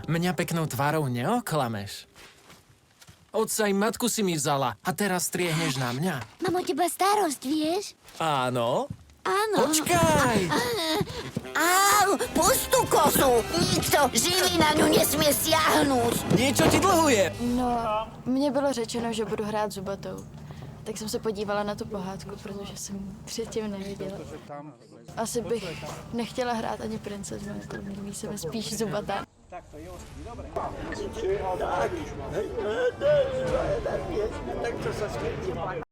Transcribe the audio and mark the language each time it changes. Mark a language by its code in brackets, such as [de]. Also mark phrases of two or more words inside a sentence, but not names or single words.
[sk] Mňa peknou tvárou neoklameš. Otca i matku si mi vzala a teraz striehneš na mňa. Mám o teba starosť, vieš? Áno? Áno. Počkaj! Au, pust tú kosu. Nikto živý na ňu nesmie siahnuť. Niečo ti dlhuje. No, [cs] mně bylo řečeno, že budu hrát zubatou. Tak jsem se podívala na tu pohádku, protože jsem předtím nevěděla. Asi bych nechtěla hrát ani princeznu, jako líbí se mi spíš zubatá. [sk] Tak to sa smrti.